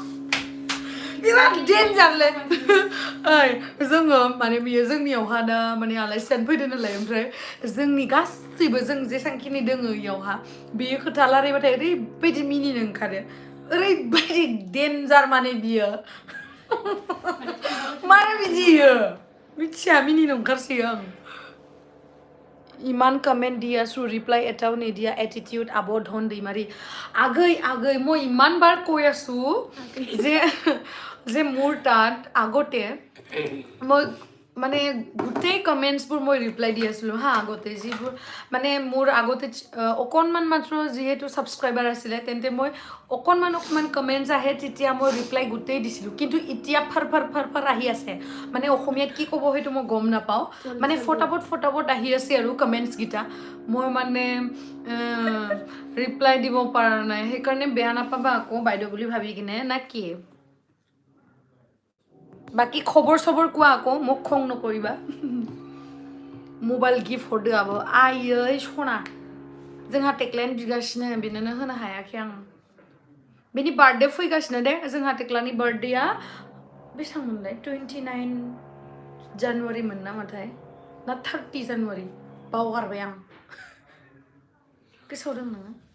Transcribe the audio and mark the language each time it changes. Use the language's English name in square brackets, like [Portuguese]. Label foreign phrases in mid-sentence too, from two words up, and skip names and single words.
[Bodo] बिराद डेन्जारलै ओइ जोङो माने बियो जोंनियावहा दा माने आलासियानो फैदों नालाय ओमफ्राय जोंनि गासैबो जों जेसांखिनि दोङो इयावहा बेयो खोथा रायलायबाथाय ओरैबायदि मिनिनो ओंखारो ओरैबायदि डेन्जार माने बियो मानो बिदि इयो मिथिया मिनिनो ओंखारसोयो आं इमान कमेन्ट दिया सु रिप्लाय एटाव निदिया एटिट्यूड आब' धन दैमारी आगै [Assamese] মই ইমান বাৰ কৈ আছো যে মোৰ তাত আগতে মই মানে গোটেই কমেণ্টছবোৰ মই ৰিপ্লাই দি আছিলোঁ হা আগতে যিবোৰ মানে মোৰ আগতে অকণমান মাত্ৰ যিহেতু ছাবস্ক্ৰাইবাৰ আছিলে তেন্তে মই অকণমান কমেণ্টছ আহে তেতিয়া মই ৰিপ্লাই গোটেই দিছিলোঁ কিন্তু এতিয়া ফাৰ আহি আছে মানে অসমীয়াত কি ক'ব সেইটো মই গম নাপাওঁ মানে ফটাফট আহি আছে আৰু কমেণ্টছকেইটা মই মানে ৰিপ্লাই দিব পৰা নাই সেইকাৰণে বেয়া নাপাবা আকৌ বাইদেউ বুলি ভাবি কিনে না কি বাকি খবৰ কোৱা আকৌ মোক খং নকৰিবা [Bodo] मबाइल गिफ्ट हरदो आब' आयै सना जोंहा टेक्लायानो बिगासिनो बेनोनो होनो हायाखै आं बेनि बार्थडे फैगासिनो दे जोंहा टेक्लानि बार्थडेआ बेसेबांमोनलाय 29 जानुवारि मोन नामाथाय ना 30 जानुवारि बावगारबाय आं गोसोआव दं नोङो